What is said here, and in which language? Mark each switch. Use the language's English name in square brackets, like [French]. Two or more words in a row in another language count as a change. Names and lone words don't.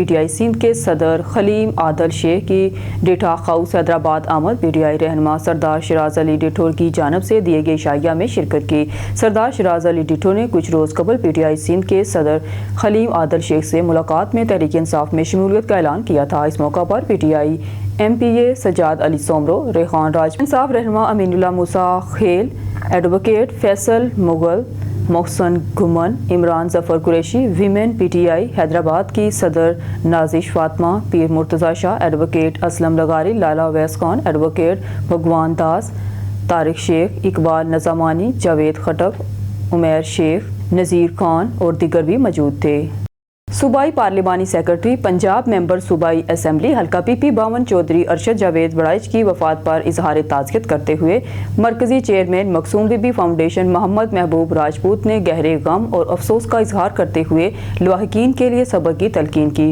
[Hindi] पीटीआई सिंध के सदर खलीम आदल शेख की डेटा हाउस हैदराबाद आमद। पीटीआई रहनुमा सरदार शराज अली डिठोर की जानब से दिए गए इशाइया में शिरकत की। सरदार शराज अली डिठोर ने कुछ रोज़ कबल पीटीआई सिंध के सदर खलीम आदल शेख से मुलाकात में तहरीक इंसाफ में शमूलियत का ऐलान किया था। इस मौका पर पीटीआई MPA सजाद अली सोमरो, रेहान राज इंसाफ रहनुमा अमीनुल्लाह मूसा खेल, एडवोकेट फैसल मुगल, मोहसन घुमन, इमरान जफर कुरैशी, वीमेन PTI हैदराबाद की सदर नाजिश फातमा, पीर मुर्तज़ा शाह, एडवोकेट असलम लगारी, लाला अवैस खान, एडवोकेट भगवान दास, तारिक शेख, इकबाल नज़ामानी, जावेद खटक, उमैर शेख, नज़ीर खान और दीगर भी मौजूद थे। सूबाई पार्लिमानी सेक्रेटरी पंजाब मेंबर सूबाई असम्बली हल्का PP 52 चौधरी अरशद जावेद बड़ाइच की वफात पर इजहार ताज़ियत करते हुए मरकजी चेयरमैन मकसूम बीबी फाउंडेशन मोहम्मद महबूब राजपूत ने गहरे गम और अफसोस का इजहार करते हुए लवाहिकीन के लिए सब्र की तलकीन की।